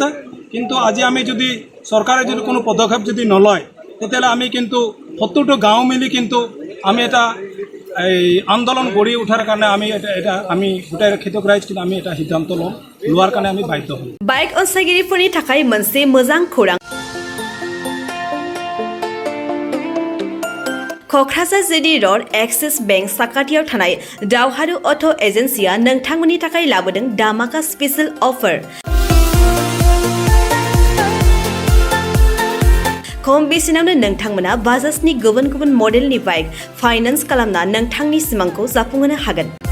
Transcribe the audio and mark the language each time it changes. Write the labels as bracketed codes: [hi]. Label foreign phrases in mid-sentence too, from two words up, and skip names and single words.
[as] কিন্তু আজি আমি যদি চৰকাৰে যদি কোনো পদক্ষেপ যদি নলয়, তেতিয়াহ'লে আমি কিন্তু 70টা গাঁও মিলি কিন্তু আমি এটা আন্দোলন গঢ়ি উঠাৰ কাৰণে আমি গোটেই খেতিয়ক ৰাইজ কিন্তু আমি এটা সিদ্ধান্ত লোৱাৰ কাৰণে আমি বাধ্য হ'ম। [brx] বাইক অনसायगिरिफोरनि थाखाय मोनसे मोजां खौरां। क'क्राझार जिडी रड एक्सिस बेंक साखाथियाव थानाय दावहारु अट' एजेन्सिया नोंथांमोननि थाखाय लाबोदों दामाका [en] special offer. [brx] खम बेसेनावनो नोंथांमोना बाजाजनि गुबुन गुबुन मडेलनि बाइक फाइनान्स खालामना नोंथांनि सिमांखौ जाफुंहोनो हागोन।